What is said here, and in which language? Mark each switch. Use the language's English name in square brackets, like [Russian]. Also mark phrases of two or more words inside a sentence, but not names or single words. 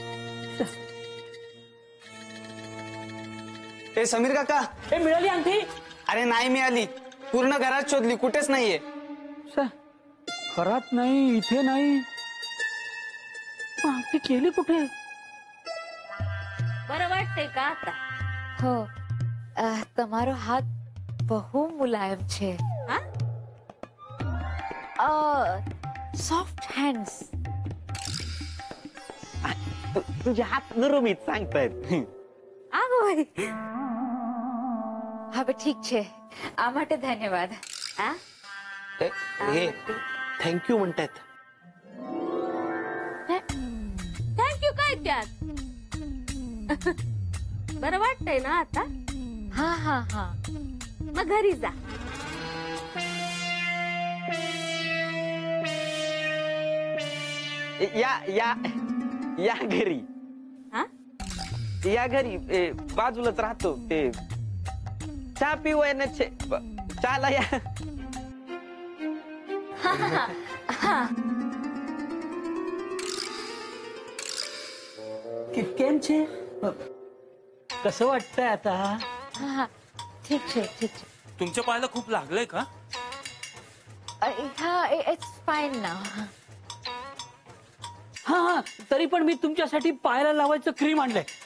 [Marathi] ए समीर काका, हे मिळाली अंगठी? अरे नाही मिळाली, पूर्ण घरात शोधली, कुठेच नाहीये. घरात नाही, इथे नाही, अंगठी केली कुठे? बरं वाटतंय का आता? [Gujarati] हो તમારો હાથ બહુ મુલાયમ છે. હા [English] soft hands. [Marathi] तुझे हात नरमीत सांगतायत. [Gujarati] આગળ હવે ઠીક છે, આ માટે ધન્યવાદ. [Marathi] हा हे थँक्यू म्हणतात. थँक्यू काय त्यात? बरं वाटतंय ना आता? हा हा हा मग घरी जा. या या या घरी, हा या घरी बाजूलाच राहतो. ते चहा पिऊ चहाला या. [Gujarati] કેમ છે? [Marathi] कसं वाटतंय आता? [Gujarati] હા હા ઠીક છે ઠીક છે. [Marathi] तुमच्या पायाला खूप लागलंय का? [English] हा it's fine now. [Marathi] हा हा, तरी पण मी तुमच्यासाठी पायाला लावायचं क्रीम आणलंय.